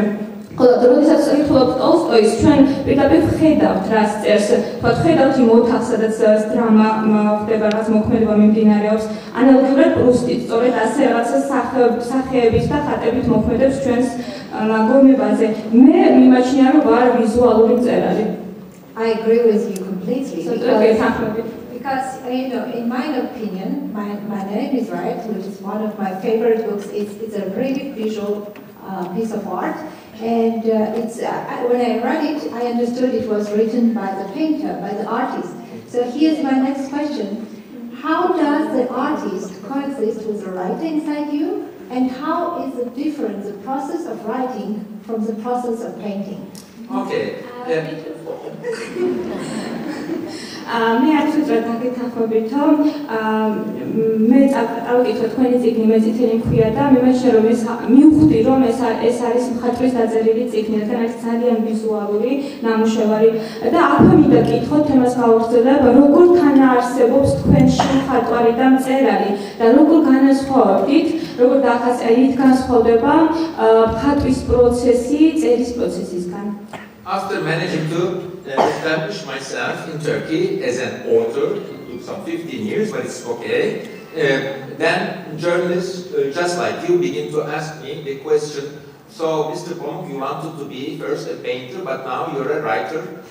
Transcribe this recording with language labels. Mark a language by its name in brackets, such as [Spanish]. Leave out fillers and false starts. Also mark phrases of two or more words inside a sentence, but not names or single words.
[Georgian] ხოლო როდესაც ვკითხულობთ ტოლსტოის, ჩვენ პირდაპირ ვხედავთ რას წერს, თქვათ ვხედავთ იმ ოთახს, სადაც დრამა ხდება, რაღაც მოქმედება მიმდინარეობს. ანალოგიურად პრუსტიც სწორედ ასე რაღაცა სახეებით და ხატებით მოქმედებს ჩვენს გონებაზე. მე მიმაჩნია, რომ ვარ ვიზუალური მწერალი. [English] I agree with you completely. Because in my opinion, my name is right, which is one of my favorite books. It's a really visual piece of art. And when I read it, I understood it was written by the painter, by the artist. So here's my next question. How does the artist coexist with the writer inside you? And how is the difference, the process of writing from the process of painting? Okay. [Georgian] მე არ ვუძრად გაგეთანხმებით, რომ მე წავიკითხე თქვენი წიგნი მე წითელი მქვია და მე მეშე რომ ეს მივხვდი რომ ეს არის მხატვრის დაწერილი წიგნი, რადგან არის ძალიან ვიზუალური ნამუშევარი და აქვე მინდა კითხოთ თემას გავაგრძელებ, როგორ თანაარსებობს თქვენში მხატვარი და მწერალი და როგორ განასხვავებთ, როგორ იქ განსხვავდება მხატვის პროცესი წერის პროცესისგან. [English] After managing to establish myself in Turkey as an author, it took some 15 years, but it's okay. Then journalists, just like you, begin to ask me the question, so Mr. Pamuk, you wanted to be first a painter, but now you're a writer.